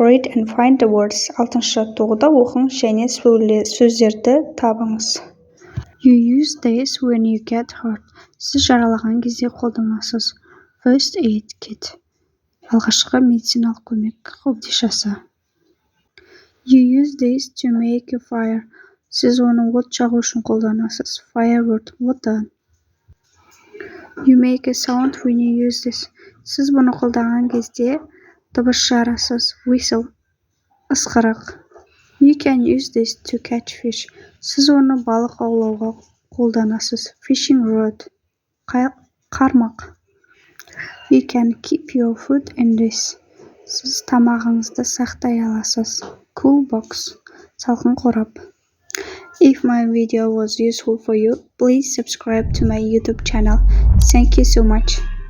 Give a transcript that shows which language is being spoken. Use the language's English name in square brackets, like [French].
[English] Read and find the words. [Kazakh] 6-ші жаттығуда оқыңыз және сөздерді табыңыз. [English] You use this when you get hurt. [Kazakh] Сіз жаралаған кезде қолданасыз. [English] First aid kit. [Kazakh] Алғашқы медициналық көмек қобдишасы. [English] You use this to make a fire. [Kazakh] Сіз оны от жағу үшін қолданасыз. [English] Firewood. [Kazakh] Отан. [English] You make a sound when you use this. [Kazakh] Сіз бұны қолданған кезде дыбыс шығарасыз. [English] Whistle. [Kazakh] Ысқырық. You [English] can use this to catch fish. [Kazakh] Сіз оны балық аулауға қолданасыз. [English] Fishing rod. [Kazakh] Қармақ. [English] You can keep your food in this. [Kazakh] Сіз тамағыңызды сақтай аласыз. [English] Cool box. [Kazakh] Салқын қорап. [English] If my video was useful for you, please subscribe to my YouTube channel. Thank you so much.